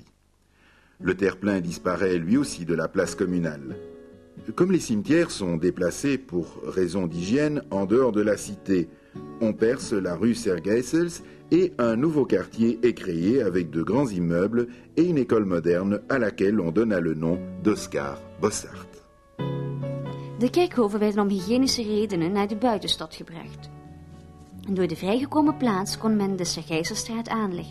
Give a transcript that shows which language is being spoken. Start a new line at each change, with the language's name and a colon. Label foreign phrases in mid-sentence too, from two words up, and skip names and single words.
French: Le terre-plein disparaît lui aussi de la place communale. Comme les cimetières sont déplacés pour raison d'hygiène en dehors de la cité, on perce la rue Sergeisels et un nouveau quartier est créé avec de grands immeubles et une école moderne à laquelle on donna le nom d'Oscar Bossart.
Dutch: De kerkhoven werden om hygiënische redenen naar de buitenstad gebracht. Door de vrijgekomen plaats kon men de Sergeiselstraat aanleggen.